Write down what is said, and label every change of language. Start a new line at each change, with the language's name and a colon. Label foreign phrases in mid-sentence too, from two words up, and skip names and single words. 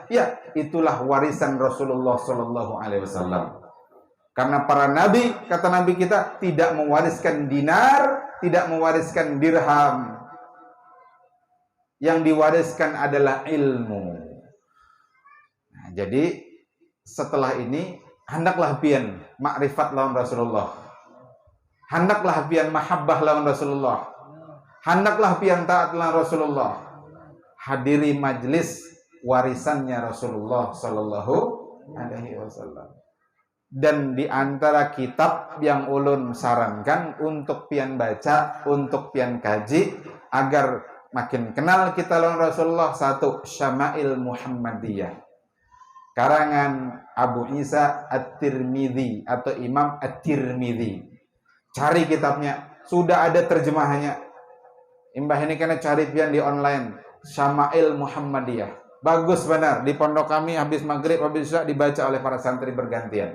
Indonesian: Ya, itulah warisan Rasulullah
Arabic: صلى الله عليه وسلم.
Indonesian: Karena para nabi, kata Nabi kita, tidak mewariskan dinar, tidak mewariskan dirham. Yang diwariskan adalah ilmu.
Banjar: Nah, jadi setelah ini hendaklah pian makrifat lawan Rasulullah. Hendaklah pian mahabbah lawan Rasulullah. Hendaklah pian taat lawan Rasulullah.
Indonesian: Hadiri majlis warisannya Rasulullah
Arabic: صلى الله عليه وسلم.
Banjar: Dan di antara kitab yang ulun sarankan untuk pian baca, untuk pian kaji agar makin kenal kita lawan Rasulullah, satu, Syama'il Muhammadiyah karangan Abu Isa At-Tirmidzi atau Imam At-Tirmidzi.
Indonesian: Cari kitabnya, sudah ada terjemahannya.
Banjar: Imbah ini kena cari pian di online, Syama'il Muhammadiyah.
Indonesian: Bagus benar, di pondok kami habis maghrib, habis isya dibaca oleh para santri bergantian.